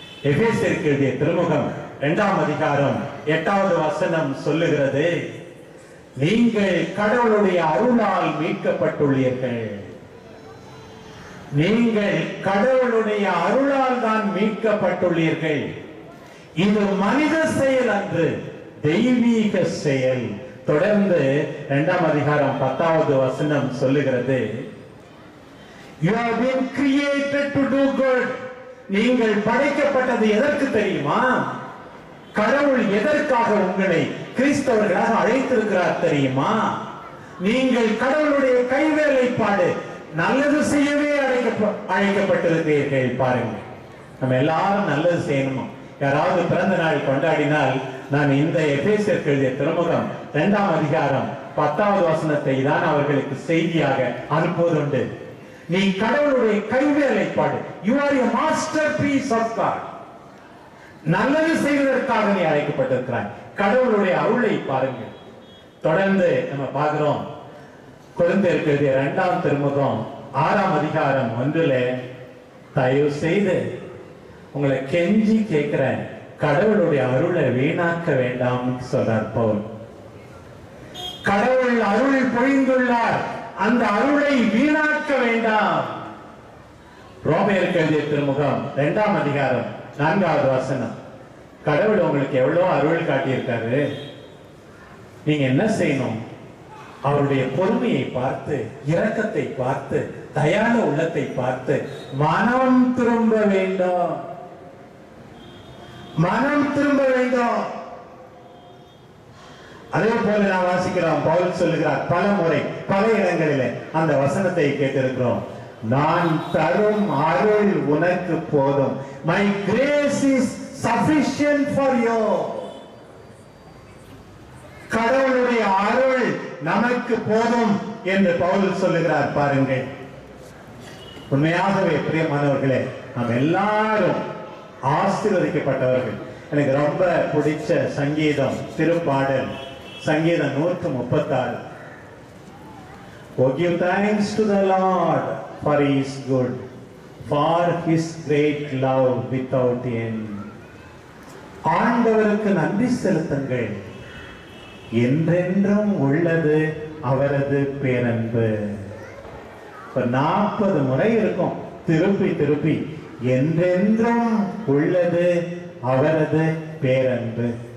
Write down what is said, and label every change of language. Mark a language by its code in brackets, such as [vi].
[ta] எபேசியருக்கு எழுதிய திருமுகம் 2ஆம் அதிகாரம் 8வது வசனம் சொல்லுகிறது, நீங்கள் கடவுளுடைய அருளால் மீட்கப்பட்டுள்ளீர்கள். நீங்கள் கடவுளுடைய அருளால் தான் மீட்கப்பட்டுள்ளீர்கள். இது மனித செயல் அன்று, தெய்வீக செயல். தொடர்ந்து 2ஆம் அதிகாரம் 10வது வசனம் சொல்லுகிறது, [en] you have been created to do good. [ta] நீங்கள் படைக்கப்பட்டது எதற்கு தெரியுமா? கடவுள் எதற்காக உங்களை கிறிஸ்தவர்களாக அழைத்திருக்கிறார் தெரியுமா? நீங்கள் கடவுளுடைய கைவேலைப்பாடு, நல்லது செய்யவே அழைக்கப்பட்டிருக்கிறீர்கள். பாருங்க, நம்ம எல்லாரும் நல்லது செய்யணுமா? யாராவது பிறந்த நாள் கொண்டாடினால் நான் இந்த எபேசியருக்கு எழுதிய திருமுகம் 2ஆம் அதிகாரம் 10வது வசனத்தை தான் அவர்களுக்கு செய்தியாக அனுப்புவதுண்டு. நீ கடவுளுடைய கைவேலைப்பாடு, [en] you are a masterpiece of God. [ta] நல்லது செய்வதற்காக நீ அழைக்கப்பட்டிருக்கிறாய். கடவுளுடைய அருளை பாருங்க. தொடர்ந்து நம்ம பார்க்கிறோம், கொரிந்தியருக்கு எழுதிய 2ஆம் திருமுகம் 6ஆம் அதிகாரம் 1ல, தயவு செய்து உங்களை கெஞ்சி கேட்கிறேன், கடவுளுடைய அருளை வீணாக்க வேண்டாம் சொல்றார் பவுல். கடவுள் அருள் பொழிந்துள்ளார், அந்த அருளை வீணாக்க வேண்டாம். ரோமையருக்கு எழுதிய திருமுகம் 2ஆம் அதிகாரம் 4வது வசனம், கடவுள் உங்களுக்கு எவ்வளவு அருள் காட்டியிருக்காரு. நீங்க என்ன செய்யணும்? அவருடைய பொறுமையை பார்த்து, இரக்கத்தை பார்த்து, தயாள உள்ளத்தை பார்த்து மனம் திரும்ப வேண்டும். மனம் திரும்ப வேண்டும். அதே போல நான் வாசிக்கிறோம், பவுல் சொல்லுகிறார் பல முறை பல இடங்களிலே அந்த வசனத்தை கேட்டிருக்கிறோம், நான் தரும் அருள் உனக்கு போதும். [en] My grace is sufficient for you. [ta] கடவுளுடைய அருள் நமக்கு போதும் என்று பவுல் சொல்லுகிறார். பாருங்கள், உண்மையாகவே பிரியமானவர்களே, நாம் எல்லாரும் ஆசீர்வதிக்கப்பட்டவர்கள். எனக்கு ரொம்ப பிடிச்ச சங்கீதம், திருப்பாடல் சங்கீதம் 136. [en] Oh, give thanks to the Lord, for he is good, for his great love without end. [ta] ஆண்டவருக்கு நன்றி செலுத்துங்கள், என்றென்றும் உள்ளது அவரது பேரன்பு. 40 முறை இருக்கும், திருப்பி திருப்பி, என்றென்றும் உள்ளது அவரது பேரன்பு.